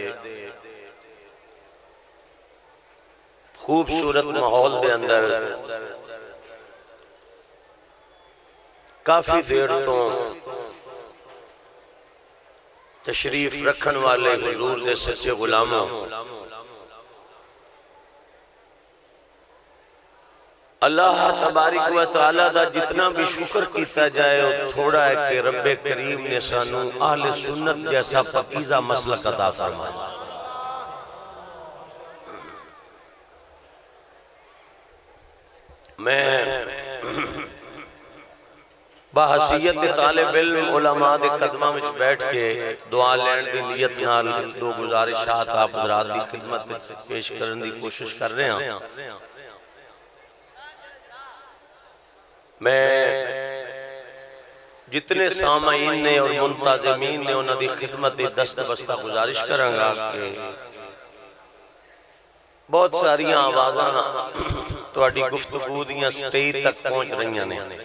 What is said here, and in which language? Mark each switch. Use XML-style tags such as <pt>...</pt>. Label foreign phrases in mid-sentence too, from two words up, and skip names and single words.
<pa>خوبصورت ماحول دے اندر کافی دیر تو تشریف رکھن والے حضور دے سچے غلاموں</pa> <ar>الله تبارك و تعالى</ar> <pa>دا جتنا بھی شکر کیا جائے وہ تھوڑا ہے کہ ربے کریم نے سانوں اہل سنت جیسا پاکیزہ مسلک عطا فرمایا. میں بحیثیت طالب علم علماء دے قدماں وچ بیٹھ کے دعا لین دی نیت نال دو گزارشات آپ حضرات دی خدمت پیش کرن دی کوشش کر رہے ہیں. میں جتنے سامعین نے اور منتظمین نے انہاں دی خدمت دی دست بستہ گزارش کرانگا کہ بہت ساریاں آوازاں تہاڈی گفتگو دیاں سٹیج تک پہنچ رہی نے.</pa>